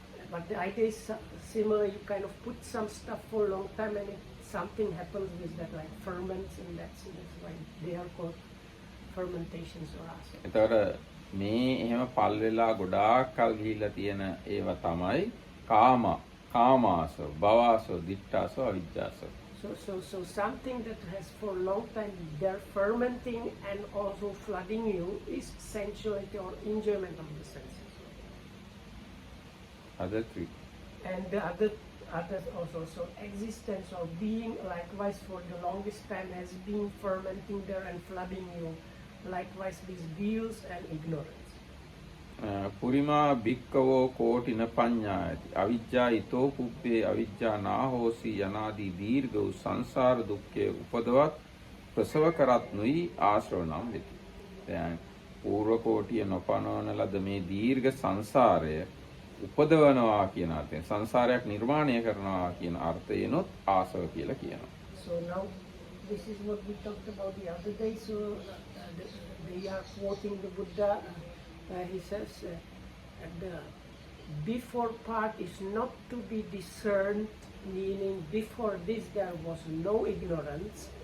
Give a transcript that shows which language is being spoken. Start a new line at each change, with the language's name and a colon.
English: But the idea is similar. You kind of put some stuff for a long time, and something happens with that, like ferments, and that's why they are called fermentations or asavas.
Sinhala: එතකොට මේ එහෙම පල් වෙලා ගොඩාක් කල් ගිහිල්ලා තියෙන ඒවා තමයි කාමාසෝ, භවාසෝ, දිට්ඨාසෝ, අවිජ්ජාසෝ.
English: So something that has for a long time they're fermenting and also flooding you is sensuality or enjoyment of the senses. Other three. And the others also. So existence or being likewise for the longest time has been fermenting there and flooding you. Likewise these views and ignorance.
Pali: පුරිමා භික්කවෝ කෝටින පඤ්ඤායති අවිජ්ජා ඊතෝ පුබ්බේ අවිජ්ජා නාහෝසි
Sinhala: යනාදී දීර්ඝ වූ සංසාර දුක්ඛේ උපදවත් ප්‍රසව කරත් නොයි ආශ්‍රව නම් වෙති. දැන් පූර්ව කෝටිය නොපනවන ලද මේ දීර්ඝ සංසාරය උපදවනවා කියන අර්ථයෙන් සංසාරයක් නිර්මාණය කරනවා කියන අර්ථයෙන්ොත් ආසව කියලා කියනවා.
English: So now this is what we talked about the other day. So they are quoting the Buddha. He says the before part is not to be discerned, meaning before this there was no ignorance.